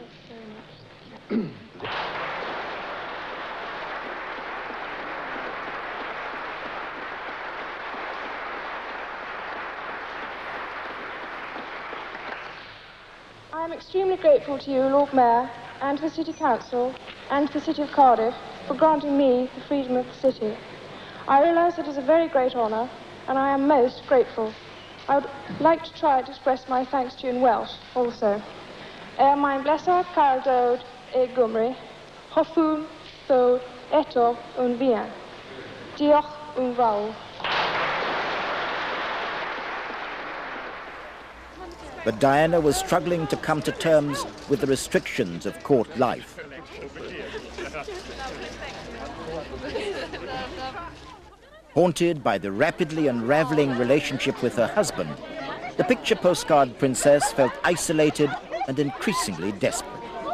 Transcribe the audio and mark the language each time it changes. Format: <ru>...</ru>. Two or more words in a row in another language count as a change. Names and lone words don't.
<en>I am extremely grateful to you, Lord Mayor, and to the City Council, and to the City of Cardiff, for granting me the freedom of the city. I realise it is a very great honour, and I am most grateful. I would like to try to express my thanks to you in Welsh, also.</en> <cy>Mae'n blesor cael dod e Gymru, hoffwn ddod eto yn fuan. Diolch yn fawr.</cy> <en>But Diana was struggling to come to terms with the restrictions of court life. Haunted by the rapidly unraveling relationship with her husband, the picture postcard princess felt isolated and increasingly desperate.</en>